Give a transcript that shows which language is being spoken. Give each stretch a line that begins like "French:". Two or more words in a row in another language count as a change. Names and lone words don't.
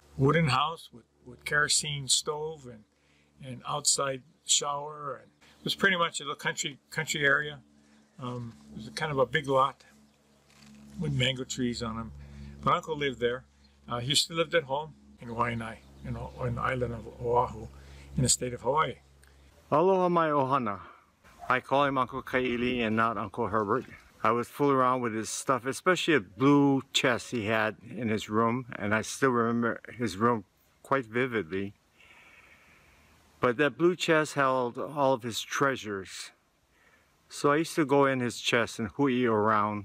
English: Wooden house with kerosene stove and outside shower. And it was pretty much a little country area. It was kind of a big lot with mango trees on them. My uncle lived there. He still lived at home in Waianae, on the island of Oahu, in the state of Hawaii.
Hawaiian: Aloha mai ohana.
English: I call him Uncle Kaili and not Uncle Herbert. I would fool around with his stuff, especially a blue chest he had in his room, and I still remember his room quite vividly. But that blue chest held all of his treasures. So I used to go in his chest and hui around.